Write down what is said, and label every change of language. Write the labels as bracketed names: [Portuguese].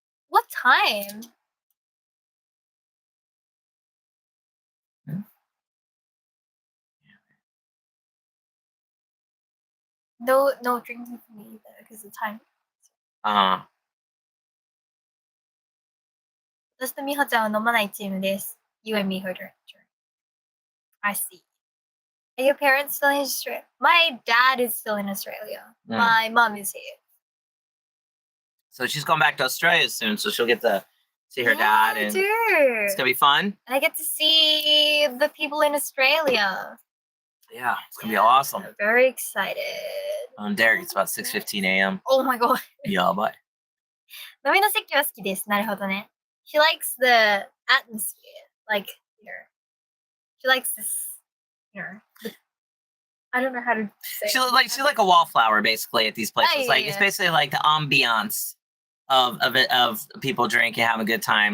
[English] What time? No drinking for me either because of time. [Japanese] 私と美穂ちゃんは飲まないチームです。 [English] You and me, Herder. I see. Are your parents still in Australia? My dad is still in Australia. My mom is here. So she's going back to Australia soon, so she'll get to see her dad, and it's gonna be fun. And I get to see the people in Australia. Yeah, it's gonna be awesome. I'm very excited. Derek, it's about 6:15 a.m. Oh my god. Yeah, but. [Japanese] 飲みの席は好きです。なるほどね。 [English] She likes the atmosphere, like here. She likes this, I don't know how to say. She's like a wallflower basically at these places. Yeah, It's basically like the ambiance of people drinking, having a good time.